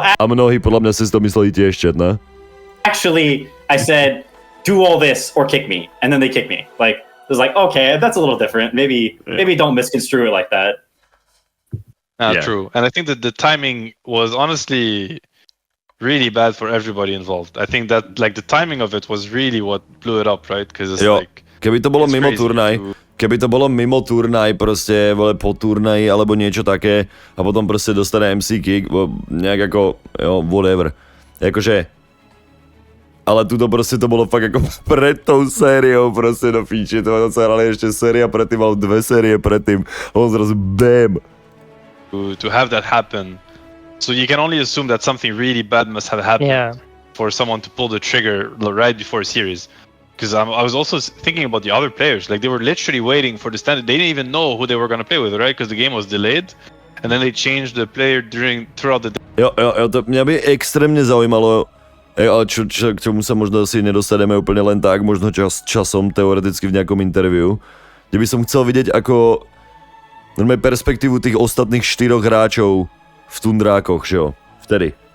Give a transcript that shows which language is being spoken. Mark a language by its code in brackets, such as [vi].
[sk] a mnohí podľa mňa si to mysleli tiež, ne? [en] Actually, I said, do all this or kick me, and then they kick me. Like, it was like, okay, that's a little different. Maybe don't misconstrue it like that. True. And I think that the timing was honestly really bad for everybody involved. I think that like the timing of it was really what blew it up, right? Because it's like, [sk] keby to bolo mimo turnaj, proste, vole, po turnaji alebo niečo také a potom proste dostane MC kick, nejak ako, jo, whatever. Akože, ale tuto proste to bolo fakt ako pred tou sériou, proste do píči, to sa hrali ešte séria predtým, alebo 2 série predtým, a on zrazu BAM! [en] To have that happen, so you can only assume that something really bad must have happened for someone to pull the trigger right before a series. Because I was also thinking about the other players. Like, they were literally waiting for the standard. They didn't even know who they were going to play with, right? Because the game was delayed. And then they changed the player throughout the day. [sk] Jo, to mňa by extrémne zaujímalo, ale k čomu sa možno asi nedostaneme úplne len tak, možno časom, teoreticky v nejakom interviu, kde by som chcel vidieť ako normálne perspektívu tých ostatných 4 hráčov v Tundrákoch, že jo? Vtedy.